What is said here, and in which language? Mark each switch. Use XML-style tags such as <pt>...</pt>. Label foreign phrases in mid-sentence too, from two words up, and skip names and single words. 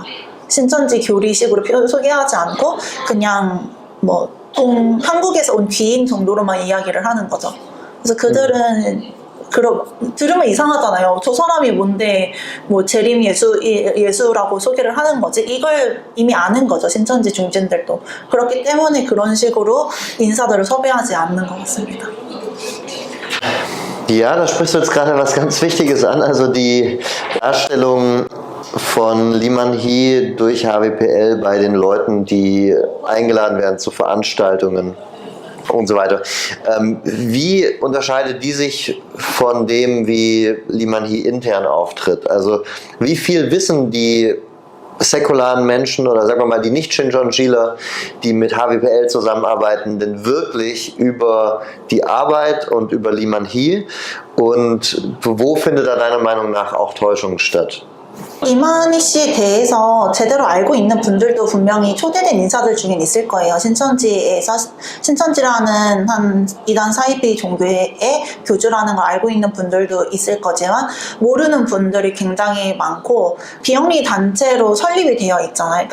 <ko>신천지 교리식으로 소개하지 않고 그냥 한국에서 온 귀인 정도로만 이야기를 하는 거죠. 그래서 그들은 들으면 이상하잖아요. 저 사람이 뭔데 재림 예수라고 소개를 하는 거지. 이걸 이미 아는 거죠. 신천지 중진들도. 그렇기 때문에 그런 식으로 인사들을 섭외하지 않는 것 같습니다.</ko> <de>Ja, da sprichst du jetzt gerade was ganz Wichtiges an, also die Darstellung von Liman Hee durch HWPL bei den Leuten, die eingeladen werden zu Veranstaltungen und so weiter. Wie unterscheidet die sich von dem, wie Liman Hee intern auftritt? Also wie viel wissen die säkularen Menschen oder sagen wir mal die Nicht-Shincheonjiler, die mit HWPL zusammenarbeiten, denn wirklich über die Arbeit und über Liman Hee und wo findet da deiner Meinung nach auch Täuschung statt?</de> <ko>이만희 씨에 대해서 제대로 알고 있는 분들도 분명히 초대된 인사들 중엔 있을 거예요. 신천지라는 한 이단 사이비 종교의 교주라는 걸 알고 있는 분들도 있을 거지만 모르는 분들이 굉장히 많고 비영리 단체로 설립이 되어 있잖아요.</ko>